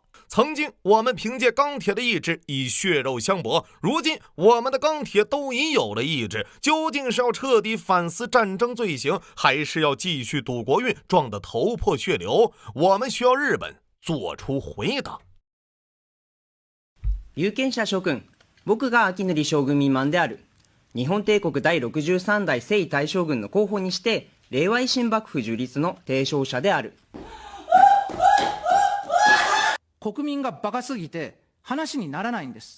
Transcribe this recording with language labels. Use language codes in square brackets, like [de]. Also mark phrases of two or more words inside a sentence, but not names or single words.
[zh] 曾经我们凭借钢铁的意志以血肉相搏，如今我们的钢铁都已有了意志，究竟是要彻底反思战争罪行，还是要继续赌国运，撞得头破血流？我们需要日本做出回答。 [ja] 有権者諸君、僕が秋典将軍未満である。日本帝国第63代征夷大将軍の候補にして令和維新幕府樹立の提唱者である。国民がバカすぎて話にならないんです。